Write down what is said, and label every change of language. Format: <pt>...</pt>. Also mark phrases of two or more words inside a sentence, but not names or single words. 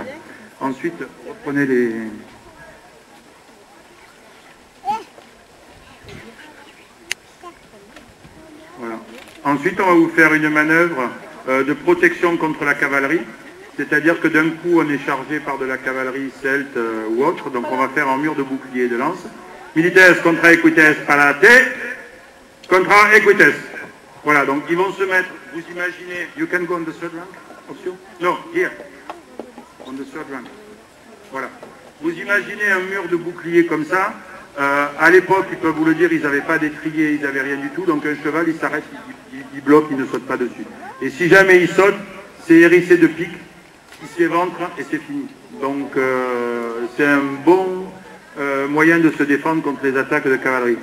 <fr>Ensuite, reprenez les... Voilà. Ensuite, on va vous faire une manœuvre de protection contre la cavalerie. C'est-à-dire que d'un coup, on est chargé par de la cavalerie celte ou autre, donc on va faire un mur de bouclier et de lance.</fr> <la>Milites contra equites palate, contra equites.</la> <fr>Voilà, donc ils vont se mettre, vous imaginez,</fr> <en>you can go on the third rank, option? No, here, on the third rank.</en> <fr>Voilà. Vous imaginez un mur de bouclier comme ça, À l'époque, ils peuvent vous le dire, ils n'avaient pas d'étrier, ils n'avaient rien du tout, donc un cheval, il s'arrête, il bloque, il ne saute pas dessus. Et si jamais il saute, c'est hérissé de pique, il s'éventre et c'est fini. Donc c'est un bon moyen de se défendre contre les attaques de cavalerie.</fr>